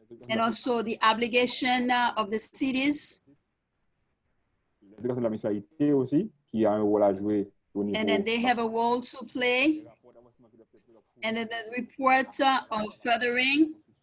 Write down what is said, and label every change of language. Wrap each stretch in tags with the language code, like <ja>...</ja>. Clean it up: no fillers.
<en>And also the obligation of the cities.</en> <fr>L'obligation de la municipalité aussi, qui a un rôle à jouer au niveau.</fr> <en>And then they have a role to play. And then the report of furthering.</en>